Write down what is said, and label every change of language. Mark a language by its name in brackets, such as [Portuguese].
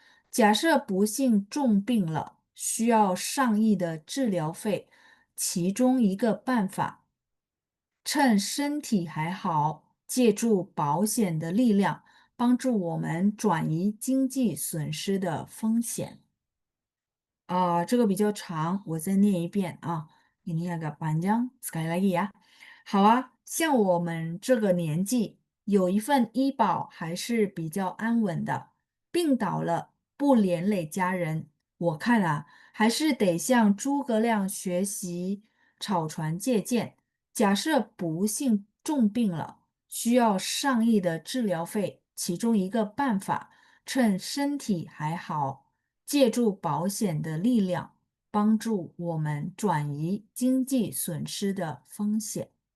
[Chinese] 假设不幸重病了，需要上亿的治疗费，其中一个办法，趁身体还好，借助保险的力量，帮助我们转移经济损失的风险。这个比较长，我再念一遍啊。 [Indonesian] Ini agak panjang, sekali lagi ya. [Chinese] 好啊，像我们这个年纪，有一份医保还是比较安稳的，病倒了不连累家人。我看啊，还是得向诸葛亮学习，草船借箭。假设不幸重病了，需要上亿的治疗费，其中一个办法，趁身体还好，借助保险的力量，帮助我们转移经济损失的风险。